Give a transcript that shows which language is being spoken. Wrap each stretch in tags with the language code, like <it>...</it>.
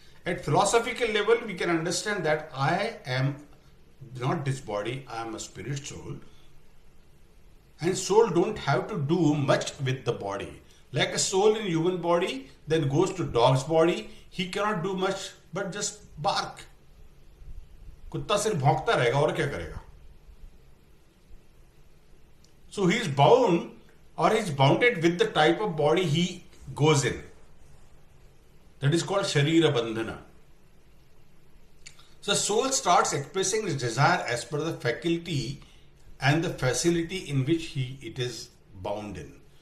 <en>At philosophical level, we can understand that I am not this body, I am a spirit soul. And soul don't have to do much with the body. Like a soul in human body, then goes to dog's body, he cannot do much but just bark.</en> <hi>कुत्ता सिर्फ भौंकता रहेगा और क्या करेगा?</hi> <en>So he is bound or he is bounded with the type of body he goes in. That is called Sharira Bandhana. So soul starts expressing its desire as per the faculty and the facility in which it is bound in.</en>